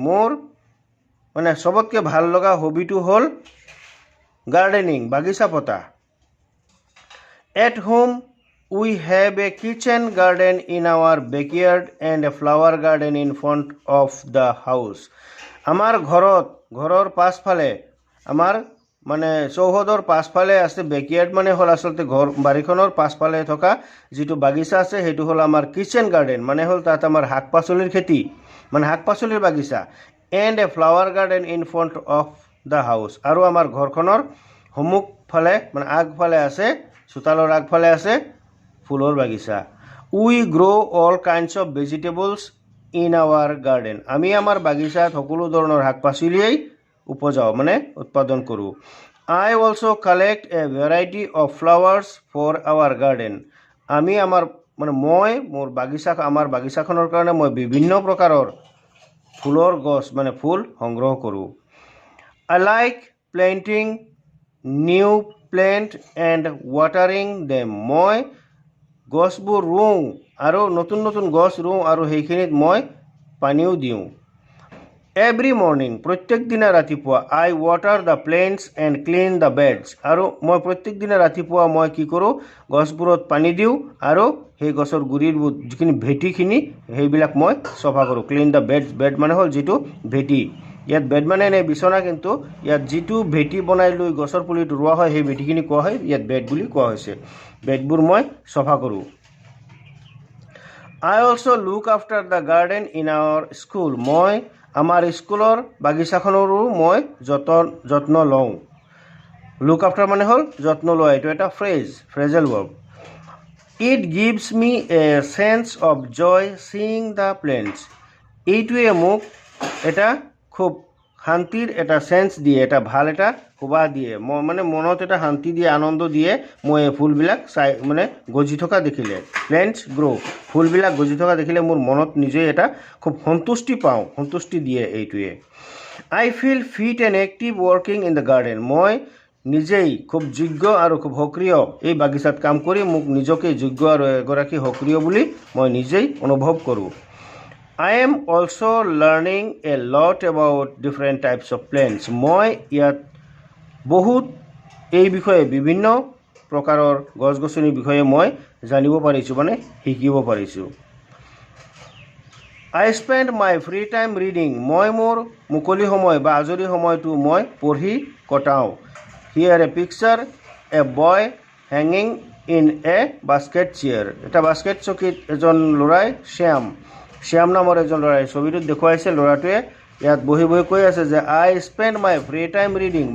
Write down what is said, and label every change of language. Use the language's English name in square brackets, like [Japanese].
[Assamese] মোৰ মানে সবতকৈ ভাল লগা হবিটো হ'ল গাৰ্ডেনিং বাগিচা পতা. [English] At home we have a kitchen garden in our backyard and a flower garden in front of the house. [Assamese] আমাৰ ঘৰৰ পাছফালে আমাৰ মানে চৌহদৰ পাছফালে আছে বেকয়াৰ্ড মানে হ'ল আচলতে বাৰীখনৰ পাছফালে থকা যিটো বাগিচা আছে সেইটো হ'ল আমাৰ কিচেন গাৰ্ডেন মানে হ'ল তাত আমাৰ শাক পাচলিৰ খেতি মানে শাক পাচলিৰ বাগিচা [English] and a flower garden in front of the house [Assamese] আৰু আমাৰ ঘৰখনৰ সন্মুখফালে মানে আগফালে আছে চোতালৰ আগফালে আছে ফুলৰ বাগিচা. [English] We grow all kinds of vegetables in our garden. [Assamese] আমি আমাৰ বাগিচাত সকলো ধৰণৰ শাক পাচলিয়েই উপজাও মানে উৎপাদন কৰোঁ. [English] I also collect a variety of flowers for our garden. [Assamese] আমি আমাৰ মানে মই মোৰ আমাৰ বাগিচাখনৰ কাৰণে মই বিভিন্ন প্ৰকাৰৰ ফুলৰ গছ মানে ফুল সংগ্ৰহ কৰোঁ. [English] I like planting new plant and watering them. [Assamese] মই গছবোৰ ৰুওঁ আৰু নতুন গছ ৰুওঁ আৰু সেইখিনিত মই পানীও দিওঁ. [English] Every morning [Assamese] প্ৰত্যেক দিনা ৰাতিপুৱা [English] I water the plants and clean the beds. [Assamese] আৰু মই প্ৰত্যেক দিনা ৰাতিপুৱা মই কি কৰোঁ গছবোৰত পানী দিওঁ আৰু সেই গছৰ গুৰিবোৰ যিখিনি ভেটিখিনি সেইবিলাক মই চফা কৰোঁ. [English] clean the bed [Assamese] মানে হ'ল যিটো ভেটি ইয়াত বেড মানে এনে বিচনা কিন্তু ইয়াত যিটো ভেটি বনাই লৈ গছৰ পুলিটো ৰোৱা হয় সেই ভেটিখিনি কোৱা হয় ইয়াত বেড বুলি কোৱা হৈছে. বেডবোৰ মই চফা কৰোঁ. [English] I also look after the garden in our school. [Assamese] মই আমাৰ স্কুলৰ বাগিচাখনৰো মই যত্ন লওঁ. লুক আফটাৰ মানে হ'ল যত্ন লোৱা এইটো এটা ফ্ৰেজেল verb. [English] It gives me a sense of joy seeing the plants. [Assamese] এইটোৱে মোক এটা খুব শান্তিৰ এটা সেন্স দিয়ে এটা ভাল এটা সুবাস দিয়ে মানে মনত এটা শান্তি দিয়ে আনন্দ দিয়ে মই এই ফুলবিলাক চাই মানে গজি থকা দেখিলে [English] plants grow [Assamese] ফুলবিলাক গজি থকা দেখিলে মোৰ মনত নিজে এটা খুব সন্তুষ্টি দিয়ে এইটোৱে. [English] I feel fit and active working in the garden. [Assamese] মই নিজেই খুব যোগ্য আৰু খুব সক্ৰিয় এই বাগিচাত কাম কৰি মোক নিজকে যোগ্য আৰু এগৰাকী সক্ৰিয় বুলি মই নিজেই অনুভৱ কৰোঁ. [English] I am also learning a lot about different types of plants. [Assamese] মই ইয়াত বহুত এই বিষয়ে বিভিন্ন প্ৰকাৰৰ গছ-গছনিৰ বিষয়ে মই জানিব পাৰিছোঁ মানে শিকিব পাৰিছোঁ। [English] I spend my free time reading. [Assamese] মই মোৰ মুকলি সময় বা আজৰি সময়টো মই পঢ়ি কটাওঁ। [English] Here a picture, a boy hanging in a basket chair. [Assamese] এটা বাস্কেট চকীত এজন ল'ৰাই শ্যাম নামৰ এজন ল'ৰাই ছবিটোত দেখুৱাইছে। ল'ৰাটোৱে ইয়াত বহি বহি কৈ আছে যে [English] I spend my free time reading.